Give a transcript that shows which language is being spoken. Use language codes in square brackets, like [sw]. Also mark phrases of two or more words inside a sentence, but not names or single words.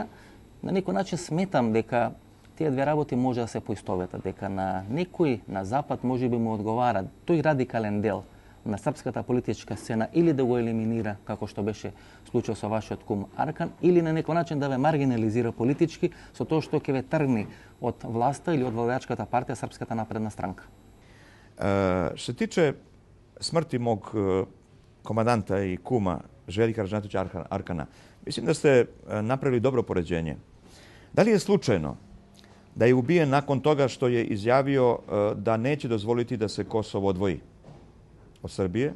[mk] На некој начин сметам дека тие две работи може да се поистоветат, дека на некој на Запад може би му одговара тој радикален дел на српската политичка сцена или да го елиминира, како што беше случај со вашиот кум Аркан, или на некој начин да ве маргинализира политички со тоа што ќе ве тргни од власта или од владеачката партија Српската напредна странка. [sr] Što se tiče smrti mog komandanta i kuma Željka Ražnatovića Arkana, mislim da ste napravili dobro poređenje. Da li je slučajno da je ubijen nakon toga što je izjavio da neće dozvoliti da se Kosovo odvoji od Srbije?